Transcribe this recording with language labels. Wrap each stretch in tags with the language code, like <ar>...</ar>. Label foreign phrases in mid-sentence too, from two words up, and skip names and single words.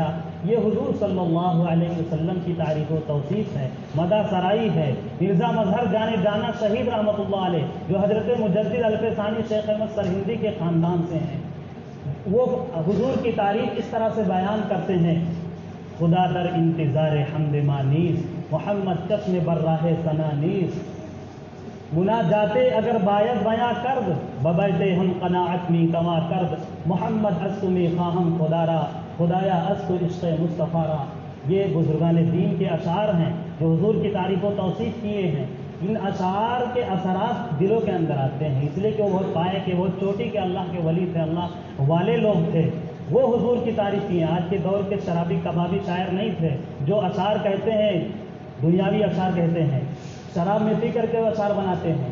<ur>یہ حضور</ur> <ar>صلی اللہ علیہ وسلم</ar> <ur>کی تعریف و توصیف ہے، مدح سرائی ہے۔ مرزا مظہر جانے جانا شہید</ur> <ar>رحمۃ اللہ علیہ،</ar> <ur>جو حضرت مجدد الف ثانی شیخ احمد سرہندی کے خاندان سے ہیں، وہ حضور کی تعریف اس طرح سے بیان کرتے ہیں:</ur> <fa>خدا در انتظار حمد مانیس، محمد چشم بر راہ ثنا نیس، مناجاتے اگر باید بیاں کرد، ببیت ہم قناعت می کما کرد، محمد اسکو می خواہم خدا را، خدایا اسکو عشق مصطفیٰ را۔</fa> <ur>یہ بزرگان دین کے اشعار ہیں جو حضور کی تعریف و توصیف کیے ہیں۔ ان اشعار کے اثرات دلوں کے اندر آتے ہیں، اس لیے کہ وہ بہت پائے کہ وہ چوٹی کے اللہ کے ولی تھے، اللہ والے لوگ تھے، وہ حضور کی تعریف کی ہیں۔ آج کے دور کے شرابی کبابی شاعر نہیں تھے جو اشعار کہتے ہیں، دنیاوی اشعار کہتے ہیں، شراب میں پی کر کے وہ اشعار بناتے ہیں۔</ur>